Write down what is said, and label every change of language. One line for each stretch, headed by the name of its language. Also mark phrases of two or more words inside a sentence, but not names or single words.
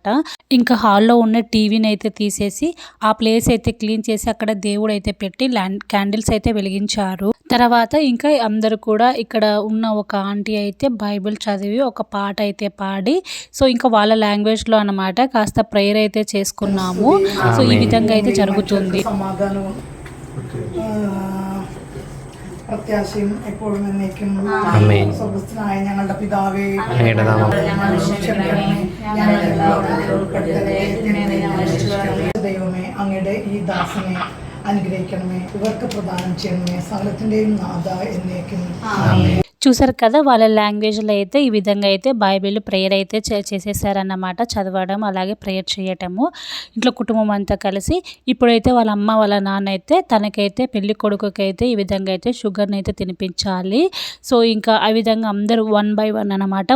Telugu: ఇంకా హాల్లో ఉన్న టీవీని అయితే తీసేసి ఆ ప్లేస్ అయితే క్లీన్ చేసి అక్కడ దేవుడు అయితే పెట్టి క్యాండిల్స్ అయితే వెలిగించారు. తర్వాత ఇంకా అందరూ కూడా ఇక్కడ ఉన్న ఒక ఆంటీ అయితే బైబిల్ చదివి ఒక పాట అయితే పాడి ఇంకా వాళ్ళ లాంగ్వేజ్లో అనమాట కాస్త ప్రేయర్ అయితే చేసుకున్నాము. ఈ విధంగా అయితే ജరుగుతుంది.
Malayalam: പ്രത്യാശയും എപ്പോഴും എന്നേക്കും സ്വർഗ്ഗസ്ഥനായ ഞങ്ങളുടെ പിതാവേ, ദൈവമേ, അങ്ങയുടെ ഈ ദാസനെ അനുഗ്രഹിക്കണമേ, ഇവർക്ക് പ്രദാനം ചെയ്യണമേ, സകലത്തിന്റെയും നാഥ എന്നേക്കും ആമേൻ.
Telugu: చూసారు కదా, వాళ్ళ లాంగ్వేజ్లో అయితే ఈ విధంగా అయితే బైబిల్ ప్రేయర్ అయితే చేసేసారన్నమాట. చదవడం అలాగే ప్రేయర్ చేయటము ఇంట్లో కుటుంబం అంతా కలిసి. ఇప్పుడైతే వాళ్ళ అమ్మ వాళ్ళ నాన్న అయితే తనకైతే పెళ్లి కొడుకుకి అయితే ఈ విధంగా అయితే షుగర్ని అయితే తినిపించాలి. ఇంకా ఆ విధంగా అందరూ 1 by 1 అనమాట.